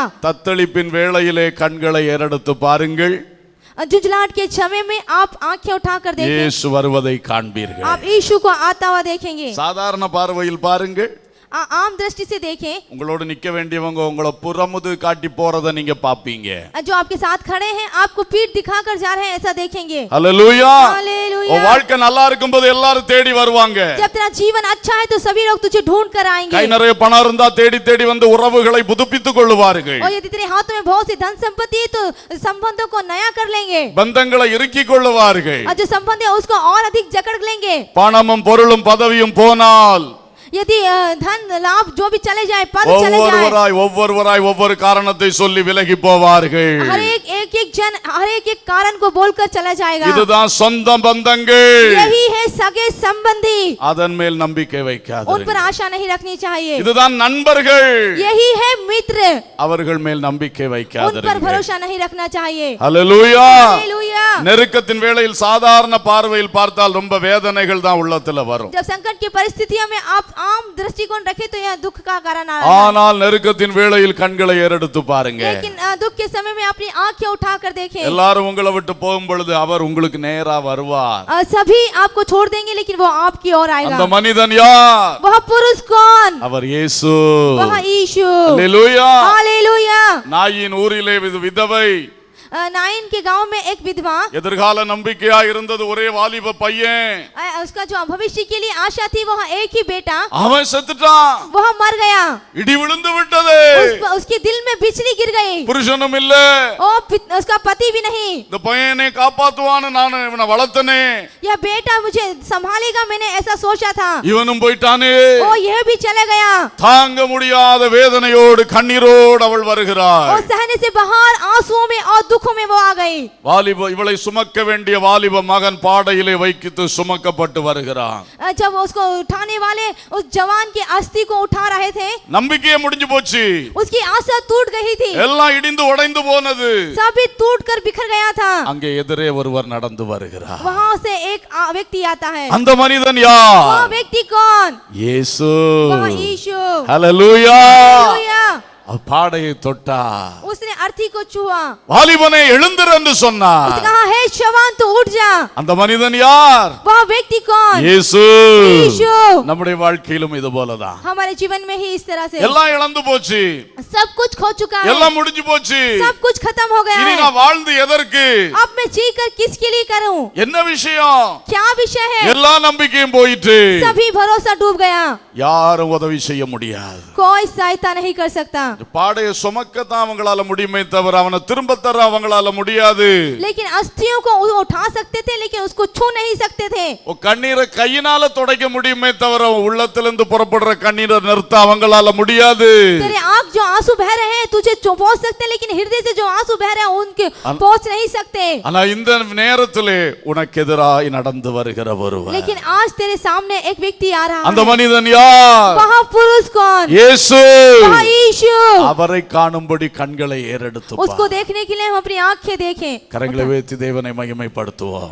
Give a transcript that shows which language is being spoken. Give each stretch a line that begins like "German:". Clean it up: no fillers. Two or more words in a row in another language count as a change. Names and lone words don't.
Tamil: தத்தளிப்பின் வேளையிலே கண்களை ஏறெடுத்து பாருங்கள்.
Hindi: झुंझलाहट के समय में आप आंखें उठाकर देखें,
Tamil: இயேசு வருவதை காண்பீர்கள்.
Hindi: आप यीशु को आता हुआ देखेंगे।
Tamil: சாதாரண பார்வையில் பாருங்கள்.
Hindi: आम दृष्टि से देखें,
Tamil: உங்களோடு நிக்க வேண்டியவங்க உங்களை புறமுது காட்டி போறத நீங்க பாப்பீங்க.
Hindi: जो आपके साथ खड़े हैं आपको पीठ दिखाकर जा रहे हैं ऐसा देखेंगे।
Tamil: ஹalleluya.
Hindi: हालेलुया।
Tamil: உன் வாழ்க்கை நல்லா இருக்கும்போது எல்லாரும் தேடி வருவாங்க.
Hindi: जब तेरा जीवन अच्छा है तो सभी लोग तुझे ढूंढ कर आएंगे।
Tamil: கை நிறைய பணம் இருந்தா தேடி தேடி வந்து உறவுகளை புதுப்பித்துக் கொள்ளுவார்கள்.
Hindi: और यदि तेरे हाथों में बहुत सी धन संपत्ति है तो संबंधों को नया कर लेंगे।
Tamil: பந்தங்களை இறுக்கிக் கொள்ளுவார்கள்.
Hindi: और जो संबंध है उसको और अधिक जकड़ लेंगे।
Tamil: பணமும் பொருளும் பதவியும் போனால்
Hindi: यदि धन लाभ जो भी चले जाए, पद चले जाए,
Tamil: ஒவ்வொருவராய் ஒவ்வொரு காரணத்தை சொல்லி விலகி போவார்கள்.
Hindi: हर एक जन हर एक कारण को बोलकर चला जाएगा।
Tamil: இதுதான் சொந்த பந்தங்கள்.
Hindi: यही है सगे संबंधी।
Tamil: அதன் மேல் நம்பிக்கை
Hindi: उन पर
Tamil: வைக்காதீர்கள்.
Hindi: आशा नहीं रखनी चाहिए।
Tamil: இதுதான் நண்பர்கள்.
Hindi: यही है मित्र।
Tamil: அவர்கள் மேல் நம்பிக்கை
Hindi: उन पर
Tamil: வைக்காதீர்கள்.
Hindi: भरोसा नहीं रखना चाहिए।
Tamil: ஹalleluya.
Hindi: हालेलुया।
Tamil: நெருக்கத்தின் வேளையில் சாதாரண பார்வையில் பார்த்தால் ரொம்ப வேதனைகள் தான் உள்ளத்துல வரும்.
Hindi: जब संकट की परिस्थितियों में आप आम दृष्टिकोण रखे तो यह दुख का कारण आ रहा है।
Tamil: ஆனால் நெருக்கத்தின் வேளையில் கண்களை ஏறெடுத்து பாருங்க.
Hindi: लेकिन दुख के समय में अपनी आंखें उठाकर देखें।
Tamil: எல்லாரும் உங்களை விட்டு போகும் பொழுது அவர் உங்களுக்கு நேரா வருவார்.
Hindi: सभी आपको छोड़ देंगे लेकिन वो आपकी ओर आएगा।
Tamil: அந்த மனிதன் யார்?
Hindi: वह पुरुष कौन?
Tamil: அவர் இயேசு.
Hindi: वह यीशु।
Tamil: ஹalleluya.
Hindi: हालेलुया।
Tamil: நாயின் ஊரிலே விதவை,
Hindi: नाइन के गांव में एक विधवा,
Tamil: எதிர்கால நம்பிக்கையா இருந்தது ஒரே வாலிப பையன்.
Hindi: उसका जो भविष्य के लिए आशा थी वह एक ही बेटा,
Tamil: அவன் செத்துட்டான்.
Hindi: वह मर गया।
Tamil: இடி விழுந்து விட்டது.
Hindi: उसके दिल में बिजली गिर गई।
Tamil: புருஷனும் இல்ல.
Hindi: उसका पति भी नहीं।
Tamil: இந்த பையனை காப்பாத்துவான்னு நான் இவனை வளர்த்தனே.
Hindi: यह बेटा मुझे संभालेगा मैंने ऐसा सोचा था।
Tamil: இவனும் போயிட்டானே.
Hindi: यह भी चले गया।
Tamil: தாங்க முடியாத வேதனையோடு கண்ணீரோடு அவள் வருகிறாள்.
Hindi: और सहने से बाहर आंसुओं में और दुखों में वो आ गई।
Tamil: வாலிப இவளை சுமக்க வேண்டிய வாலிப மகன் பாடையிலே வைத்து சுமக்கப்பட்டு வருகிறான்.
Hindi: जब उसको उठाने वाले उस जवान की अस्थि को उठा रहे थे,
Tamil: நம்பிக்கையே முடிஞ்சு போச்சு.
Hindi: उसकी आशा टूट गई थी।
Tamil: எல்லாம் இடிந்து உடைந்து போனது.
Hindi: सभी टूट कर बिखर गया था।
Tamil: அங்கே எதிரே ஒருவர் நடந்து வருகிறார்.
Hindi: वहां से एक व्यक्ति आता है।
Tamil: அந்த மனிதன் யார்?
Hindi: वो व्यक्ति कौन?
Tamil: இயேசு.
Hindi: वह यीशु।
Tamil: ஹalleluya.
Hindi: हालेलुया।
Tamil: பாடையை தொட்டா.
Hindi: उसने अर्थी को छुआ।
Tamil: வாலிபனே எழுந்திரு என்று சொன்னார்.
Hindi: उसने कहा हे जवान तू उठ जा।
Tamil: அந்த மனிதன் யார்?
Hindi: वह व्यक्ति कौन?
Tamil: இயேசு.
Hindi: यीशु।
Tamil: நம்முடைய வாழ்க்கையிலும் இது போலதான்.
Hindi: हमारे जीवन में ही इस तरह से
Tamil: எல்லாம் இழந்து போச்சு.
Hindi: सब कुछ खो चुका है।
Tamil: எல்லாம் முடிஞ்சு போச்சு.
Hindi: सब कुछ खत्म हो गया
Tamil: இனி
Hindi: है।
Tamil: நான் வாழ்ந்து எதற்கு?
Hindi: अब मैं जी कर किसके लिए करूं?
Tamil: என்ன விஷயம்?
Hindi: क्या विषय है?
Tamil: எல்லா நம்பிக்கையும் போயிட்டு
Hindi: सभी भरोसा डूब गया।
Tamil: யாரும் உதவி செய்ய முடியாது.
Hindi: कोई सहायता नहीं कर सकता।
Tamil: பாடையை சுமக்கத்தான் அவங்களால முடியுமே தவிர அவனை திரும்ப தர அவங்களால முடியாது.
Hindi: लेकिन अस्थियों को उठा सकते थे लेकिन उसको छू नहीं सकते थे।
Tamil: கண்ணீரை கையினால துடைக்க முடியுமே தவிர உள்ளத்திலிருந்து புறப்படுற கண்ணீரை நிறுத்த அவங்களால முடியாது.
Hindi: तेरे आंख जो आंसू बह रहे हैं तुझे पहुंच सकते हैं लेकिन हृदय से जो आंसू बह रहे हैं उनके पहुंच नहीं सकते।
Tamil: ஆனா இந்த நேரத்திலே உனக்கு எதிராய் நடந்து வருகிற ஒருவர்.
Hindi: लेकिन आज तेरे सामने एक व्यक्ति आ रहा
Tamil: அந்த
Hindi: है।
Tamil: மனிதன் யார்?
Hindi: वह पुरुष कौन?
Tamil: இயேசு.
Hindi: वह यीशु।
Tamil: அவரை காணும்படி கண்களை ஏறெடுத்து
Hindi: उसको देखने के लिए हम अपनी आंखें देखें।
Tamil: கரங்களை வைத்து தேவனை மகிமைப்படுத்துவோம்.